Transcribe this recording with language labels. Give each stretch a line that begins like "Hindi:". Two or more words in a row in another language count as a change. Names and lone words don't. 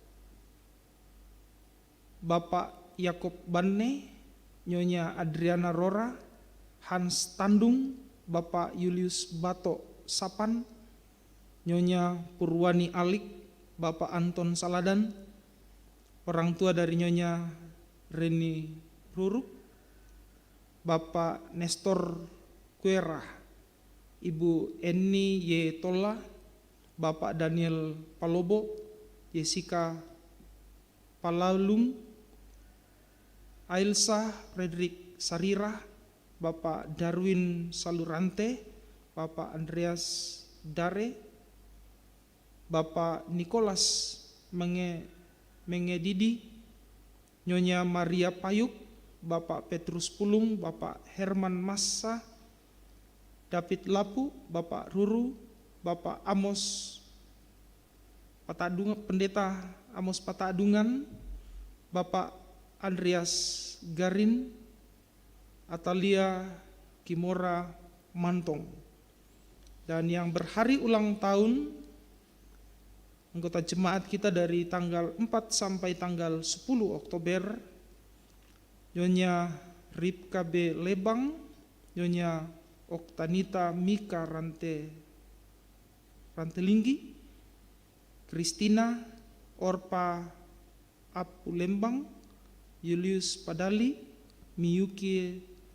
Indonesian: Bapak Yakob Banne, Nyonya Adriana Rora, Hans Tandung, Bapak Julius Bato Sapan, Nyonya Purwani Alik, Bapak Anton Saladan, orang tua dari Nyonya Reni Ruruk, Bapak Nestor Kuera, Ibu Eni Y. Tola, Bapak Daniel Palobo, Jessica Palalung, Ailsa Frederick Sarira, Bapak Darwin Salurante, Bapak Andreas Dare, Bapak Nicholas Mengedidi, Nyonya Maria Payuk, Bapak Petrus Pulung, Bapak Herman Massa, David Lapu, Bapak Ruru, Bapak Amos Patadungan, Pendeta Amos Patadungan, Bapak Andreas Garin, Atalia Kimora Mantong. Dan yang berhari ulang tahun, anggota jemaat kita dari tanggal 4 sampai tanggal 10 Oktober, Nyonya Ripka B. Lebang, Nyonya Oktanita Mika Rantelinggi, Kristina Orpa Apu Lembang, Julius Padali, Miyuki